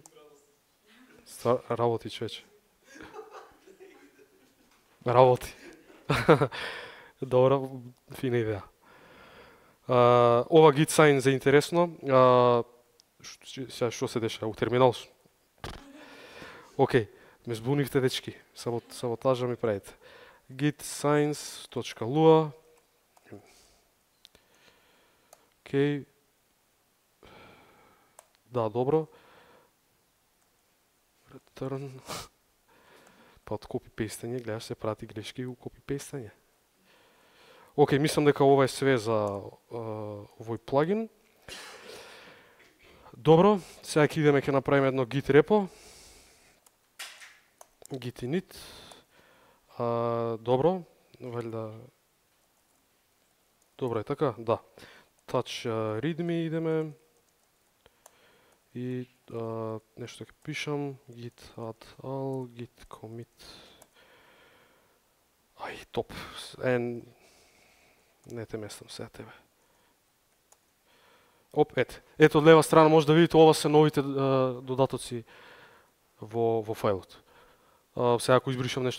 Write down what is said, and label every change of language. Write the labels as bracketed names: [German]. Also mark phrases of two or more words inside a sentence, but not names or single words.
[Macedonian] Работи, човече. Работи. Добра, фина идеја. Ова git sign за интересно. Сега што се деша? У терминал сум. Океј, ме збунивте, дечки. Саботажа ми правите. Git signs.lua. Океј. Да, добро. Return. Па од копи-пейстање, гледаш се прати грешки у копи-пейстање. Океј, мислам дека ова е све за овој плагин. Добро, сега ќе идеме, ќе направиме едно git репо. [English] Git init. [Macedonian] Добро, валјда... Добро е така, да. [English] Touch readme [Macedonian] идеме. И нешто ќе пишам, [English] git add all, git commit. [Macedonian] Топ. Не те местам сега тебе. Ето од лева страна може да видите, ова се новите додатоци во фајлот. Сега ако избришам нешто...